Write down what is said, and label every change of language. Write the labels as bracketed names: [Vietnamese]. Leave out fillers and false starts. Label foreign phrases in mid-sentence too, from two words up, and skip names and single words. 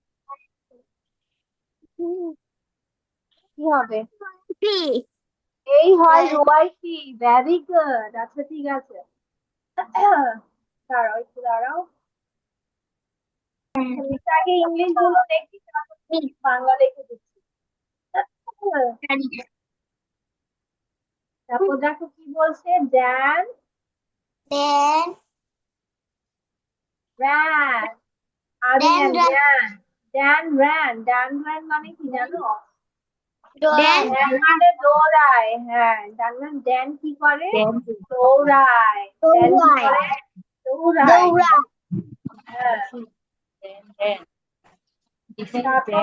[Bangla] কি হবে এই হয় রুয়াইফি [English] very good [Bangla] আচ্ছা ঠিক আছে দাঁড়াও একটু দাঁড়াও আগে ইংলিশ গুলো দেখি তারপর বাংলা লিখে দিচ্ছি তারপর দেখো কি বলছে [English] Dan ran আরিয়ান ran Dan ran [Bangla] মানে কি জানো? Dan Dan মানে দৌড়ায়। হ্যাঁ, Dan মানে Dan কি করে? Dan দৌড়ায়। Dan কি করে? দৌড়ায়। হ্যাঁ, [English] Dan This is [Bangla] তারপর